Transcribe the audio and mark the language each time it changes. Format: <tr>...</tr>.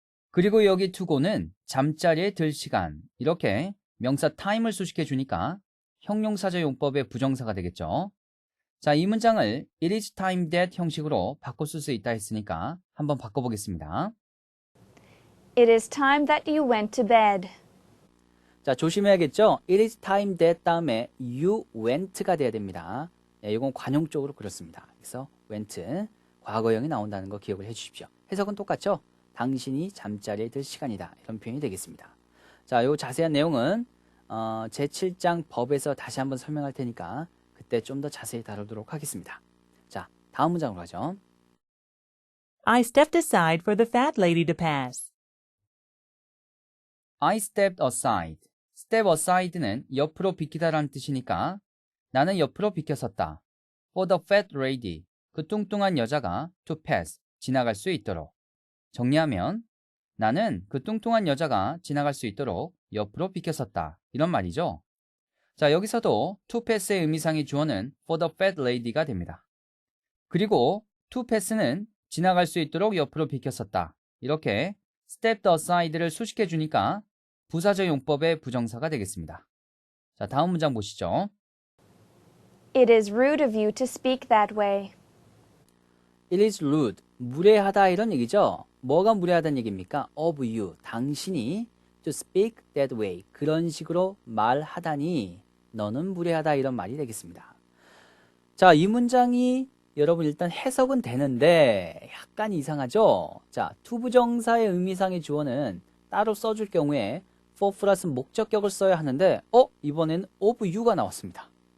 <ko>그리고 여기 to go는 잠자리에 들 시간 이렇게 명사 time을 수식해 주니까 형용사절 용법의 부정사가 되겠죠. 자, 이 문장을 it is time that 형식으로 바꿔 쓸 수 있다 했으니까 한번 바꿔보겠습니다.</ko> <en>It is time that you went to bed.</en> <ko>자, 조심해야겠죠?</ko> <en>It is time that 다음에 you went가</en> <ko>돼야 됩니다. 네, 이건 관용적으로 그렇습니다. 그래서 went, 과거형이 나온다는 거 기억을 해 주십시오. 해석은 똑같죠? 당신이 잠자리에 들 시간이다. 이런 표현이 되겠습니다. 자, 요 자세한 내용은 제7장 법에서 다시 한번 설명할 테니까 그때 좀 더 자세히 다루도록 하겠습니다. 자, 다음 문장으로 가죠.</ko> <en>I stepped aside for the fat lady to pass. I stepped aside.</en> <ko>step aside는 옆으로 비키다라는 뜻이니까 나는 옆으로 비켜섰다.</ko> <en>For the fat lady.</en> <ko>그 뚱뚱한 여자가 to pass. 지나갈 수 있도록. 정리하면 나는 그 뚱뚱한 여자가 지나갈 수 있도록 옆으로 비켜섰다. 이런 말이죠. 자, 여기서도 to pass의 의미상의 주어는 for the fat lady가 됩니다. 그리고 to pass는 지나갈 수 있도록 옆으로 비켜섰다. 이렇게 stepped aside를 수식해 주니까 부사절 용법의 부정사가 되겠습니다. 자, 다음 문장 보시죠.</ko> <en>It is rude of you to speak that way. It is rude.</en> <ko>무례하다 이런 얘기죠. 뭐가 무례하다는 얘기입니까?</ko> <en>of you. 당신이 to speak that way.</en> <ko>그런 식으로 말하다니 너는 무례하다 이런 말이 되겠습니다. 자, 이 문장이 여러분 일단 해석은 되는데 약간 이상하죠? 자, 투부정사의 의미상의 주어는 따로 써줄 경우에 for 플러스 목적격을 써야 하는데 이번엔 of you가 나왔습니다.</ko>